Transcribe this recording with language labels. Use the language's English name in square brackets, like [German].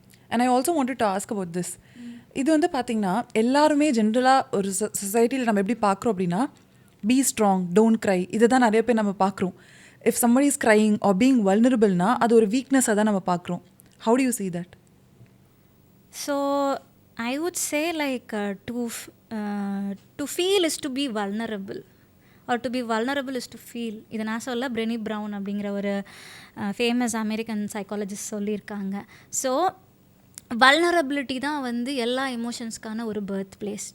[English] And I also wanted to ask about this. [Tamil] இது வந்து பார்த்திங்கன்னா எல்லாருமே ஜென்ரலாக ஒரு சொசைட்டியில் நம்ம எப்படி பார்க்குறோம் அப்படின்னா பி ஸ்ட்ராங், டோன்ட் க்ரை, இதை தான் நிறைய பேர் நம்ம பார்க்குறோம். [English] if somebody is crying or being vulnerable [Tamil] அது ஒரு வீக்னஸாக தான் நம்ம பார்க்குறோம். [English] How do you see that? So I would say like to feel is to be vulnerable, or to be vulnerable is to feel. [Tamil] இதை நான் சொல்ல பிரெனி ப்ரவுன் அப்படிங்கிற ஒரு ஃபேமஸ் அமெரிக்கன் சைக்காலஜிஸ்ட் சொல்லியிருக்காங்க. ஸோ வல்னரபிலிட்டி தான் வந்து எல்லா எமோஷன்ஸ்க்கான ஒரு பர்த் பிளேஸ்.